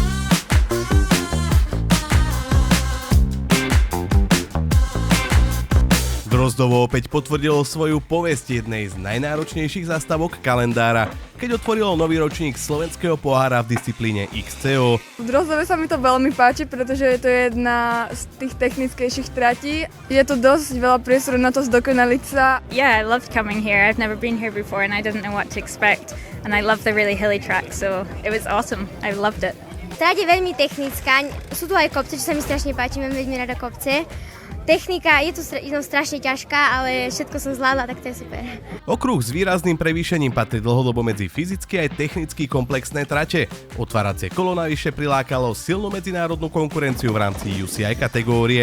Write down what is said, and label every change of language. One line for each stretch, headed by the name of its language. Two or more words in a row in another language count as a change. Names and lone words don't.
Slovak: Drozdovo opäť potvrdilo svoju povesť jednej z najnáročnejších zastávok kalendára, keď otvorilo nový ročník slovenského pohára v disciplíne XCO. V Drozdove sa mi to veľmi páči, pretože je to jedna z tých technickejších tratí. Je to dosť veľa priestoru na to zdokonaliť sa.
English: Yeah, I loved coming here. I've never been here before and I didn't know what to expect. And I love the really hilly track, so it was awesome. I loved it.
Slovak: Trať je veľmi technická, sú tu aj kopce, čo sa mi strašne páči, mám veľmi rada kopce. Technika je tu strašne ťažká, ale všetko som zvládla, tak to je super. Okruh s výrazným prevýšením patrí dlhodobo medzi fyzicky aj technicky komplexné trate. Otváracie kolo navyše prilákalo silnú medzinárodnú konkurenciu v rámci UCI kategórie.